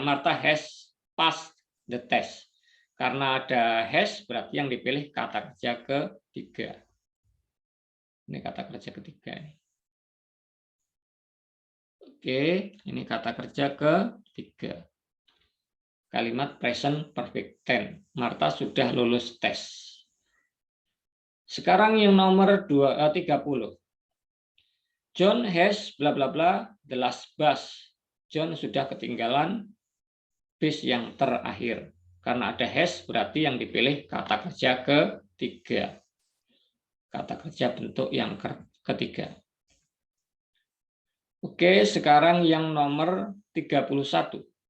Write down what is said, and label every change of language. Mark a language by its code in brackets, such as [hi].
[en] Martha has passed the test. [id] Karena ada has berarti yang dipilih kata kerja ketiga. Ini kata kerja ketiga. Oke, ini kata kerja ketiga. Kalimat present perfect tense. Martha sudah lulus tes. Sekarang yang nomor 30. [en] John has bla bla bla the last bus. [id] John sudah ketinggalan bis yang terakhir. Karena ada has berarti yang dipilih kata kerja ketiga. Kata kerja bentuk yang ketiga. Oke, sekarang yang nomor 31.